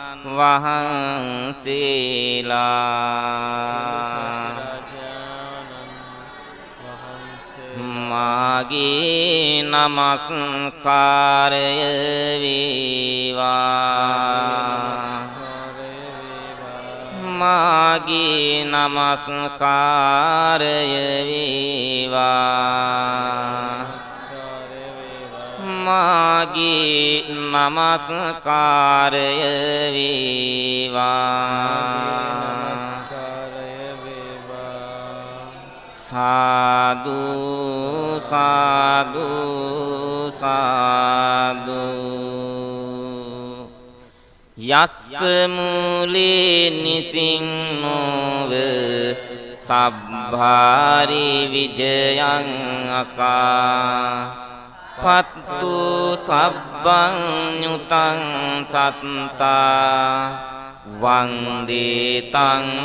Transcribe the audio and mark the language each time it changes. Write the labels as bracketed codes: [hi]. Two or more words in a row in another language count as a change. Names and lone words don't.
[si] වහන්සේලා මාගේ නමස්කාරය වේවා මාගේ නමස්කාරය වේවා මාගේ නමස්කාරය වේවා සාදු සාදු සාදු [pi] යස්ස මූලේ නිසින්නෝව සබ්භාරි විජයං අකා පත්තු සබ්බං ඤුතං සත්තා වන්දේ තං